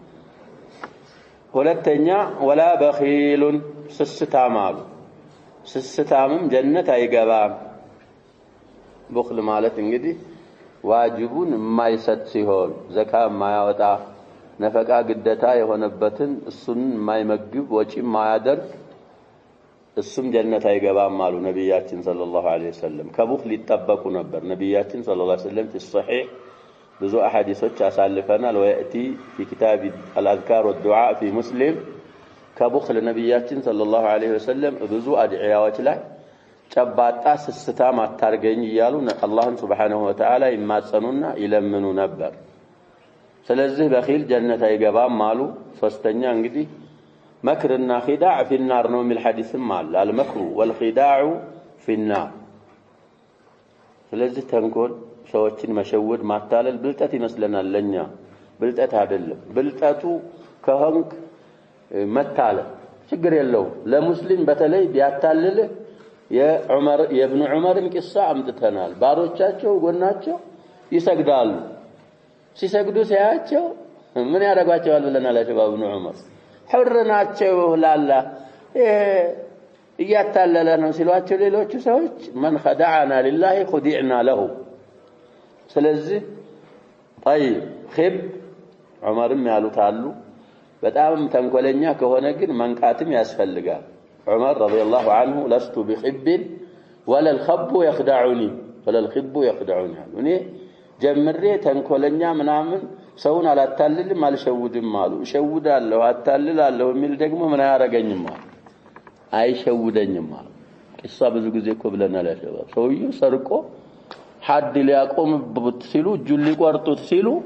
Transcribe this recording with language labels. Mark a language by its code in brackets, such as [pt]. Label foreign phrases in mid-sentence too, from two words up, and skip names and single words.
[am] ሁለተኛ ወላ በኺሉን ስስታም አሉ። ስስታምም ጀነት አይገባም። በخل ማለት እንግዲህ ዋጅቡን የማይሰጥ ሲሆን ዘካ የማያወጣ ነፈቃ ግዴታ የሆነበትን እሱን የማይመግብ ወጪ የማያደርግ እሱም ጀነት አይገባም አሉ ነብያችን [ar] صلى الله عليه [am] ወሰለም። ከቡኽል ይጠበቁ ነበር ነብያችን ሰለላሁ ዐለይሂ ወሰለም [ar] في الصحيح [am] ብዙ አሐዲሶች አሳልፈናል። [ar] ويأتي في كتاب الأذكار والدعاء في مسلم [am] ከቡኽል ነብያችን [ar] صلى الله عليه وسلم [am] ብዙ አድዒያዎች ላይ ጨባጣ ስስታም አታርገኝ እያሉ አላህን [ar] سبحانه وتعالى [am] ይማጸኑና ይለምኑ ነበር። ስለዚህ በኺል ጀነት አይገባም አሉ። ሶስተኛ እንግዲህ መክርና ኺዳዕ [ar] في النار [am] ነው የሚል ሐዲስም አለ። [ar] المكر والخداع في النار። [am] ስለዚህ ተንኮል ሰዎችን መሸወድ ማታለል ብልጠት ይመስለናል ለኛ። ብልጠት አይደለም። ብልጠቱ ከሆንክ መታለል ችግር የለው። ለሙስሊም በተለይ ቢያታልል የኢብኑ ዑመርን ቂሳ አምጥተናል። ባሮቻቸው ጎናቸው ይሰግዳሉ። ሲሰግዱ ሲያቸው ምን ያደርጓቸዋል ብለናል። ኢብኑ ዑመር ሑርናቸው ላላ እያታለለ ነው ሲሏቸው ሌሎቹ ሰዎች [ar] من خدعنا لله خدعنا له። [am] ስለዚህ [ar] طيب خب [am] ዑመርም ያሉት አሉ። በጣም ተንኮለኛ ከሆነ ግን መንቃትም ያስፈልጋል። ዑመር [ar] رضي الله عنه لست بخب ولا الخب يخدعني ولا الخب يخدعني [am] እኔ ጀምሬ ተንኮለኛ ምናምን ሰውን አላታልልም አልሸውድም አሉ። እሸውዳለሁ አታልላለሁ የሚል ደግሞ ምን አያረገኝም አሉ። አይሸውደኝም አሉ። ቂሳ ብዙ ጊዜ እኮ ብለናል። ያሸባብ ሰውዬው ሰርቆ ሐድ ሊያቆምበት ሲሉ እጁን ሊቆርጡት ሲሉ